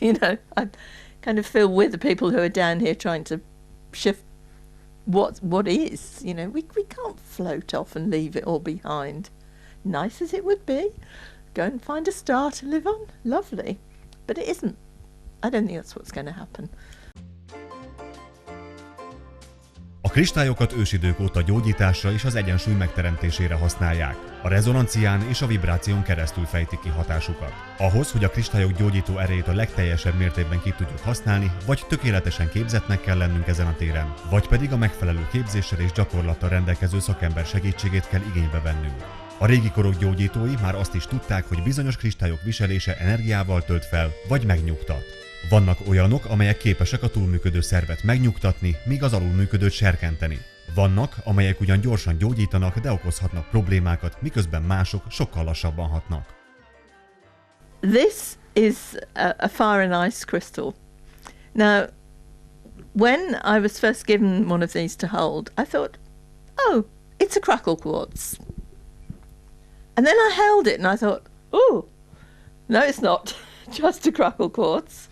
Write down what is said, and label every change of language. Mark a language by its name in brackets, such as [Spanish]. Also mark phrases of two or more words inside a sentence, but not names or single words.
[English] You know, I kind of feel we're the people who are down here trying to shift what is. You know, we can't float off and leave it all behind. Nice as it would be. Go and find a star to live on. Lovely. But it isn't. I don't think that's what's going to happen. [Hungarian] A kristályokat ősidők óta gyógyításra és az egyensúly megteremtésére használják. A rezonancián és a vibráción keresztül fejtik ki hatásukat. Ahhoz, hogy a kristályok gyógyító erejét a legteljesebb mértékben ki tudjuk használni, vagy tökéletesen képzettnek kell lennünk ezen a téren, vagy pedig a megfelelő képzéssel és gyakorlattal rendelkező szakember segítségét kell igénybe vennünk. A régi korok gyógyítói már azt is tudták, hogy bizonyos kristályok viselése energiával tölt fel, vagy megnyugtat. Vannak olyanok, amelyek képesek a túlműködő szervet megnyugtatni, míg az alulműködőt serkenteni. Vannak, amelyek ugyan gyorsan gyógyítanak, de okozhatnak problémákat, miközben mások sokkal lassabban hatnak. [English] This is a fire and ice crystal. Now, when I was first given one of these to hold, I thought, oh, it's a crackle quartz. And then I held it and I thought, oh, no, it's not just a crackle quartz.